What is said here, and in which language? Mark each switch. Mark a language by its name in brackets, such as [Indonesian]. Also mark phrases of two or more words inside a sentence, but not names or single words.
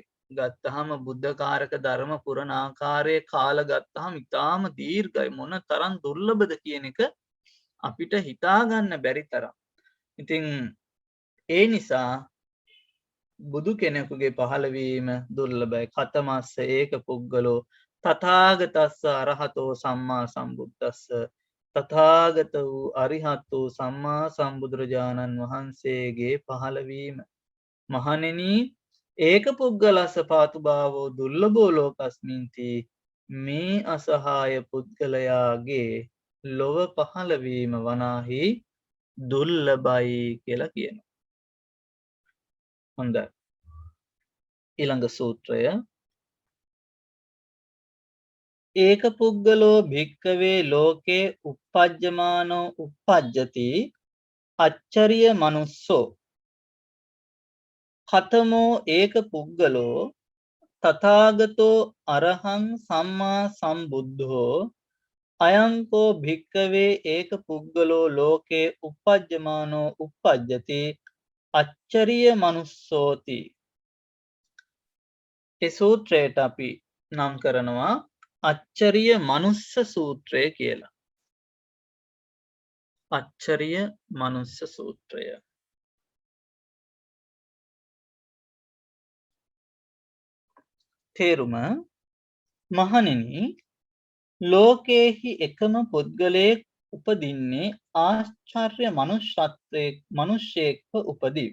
[Sinhala] ගත්තහම බුද්ධ කාරක ධර්ම පුරණ ආකාරයේ කාල ගත්තහම ඉතාම දීර්ඝයි. මොන තරම් දුර්ලභද කියන එක අපිට හිතා ගන්න බැරි තරම්. ඉතින් ඒ නිසා බුදු කෙනෙකුගේ පහළවීම දුර්ලභයි. [Pali] කතමස්ස ඒක පුද්ගලෝ තථාගතස්ස අරහතෝ සම්මා සම්බුද්දස්ස. [Sinhala] තථාගත වූ අරිහත් වූ සම්මා සම්බුදුරජාණන් වහන්සේගේ පහළවීම. [Pali] මහණෙනි ඒක පුද්ගලස්ස පාතු භාවෝ දුර්ලභෝ ලෝකස්මින්ති. [Sinhala] මේ අසහාය පුද්ගලයාගේ ලොව පහළවීම වනාහි දුර්ලභයි කියලා කියනවා. හොඳයි. ඊළඟ සූත්‍රය [Pali] ඒක පුද්ගලෝ භික්කවේ ලෝකේ uppajjamaano uppajjati අච්චරිය මනුස්සෝ කතමෝ ඒක පුද්ගලෝ තථාගතෝ අරහං සම්මා සම්බුද්ධෝ අයංකෝ භික්කවේ ඒක පුද්ගලෝ ලෝකේ uppajjamaano uppajjati අච්චරිය මනුස්සෝති. [Sinhala] ඒ සූත්‍රයට අපි නම් කරනවා අච්චරිය මනුස්ස සූත්‍රය කියලා. අච්චරිය මනුස්ස සූත්‍රය. තේරුම මහණෙනි ලෝකේහි එකම පුද්ගලයෙක් උපදින්නේ ආශ්චර්ය මනුෂ්‍යයෙක්ව උපදී.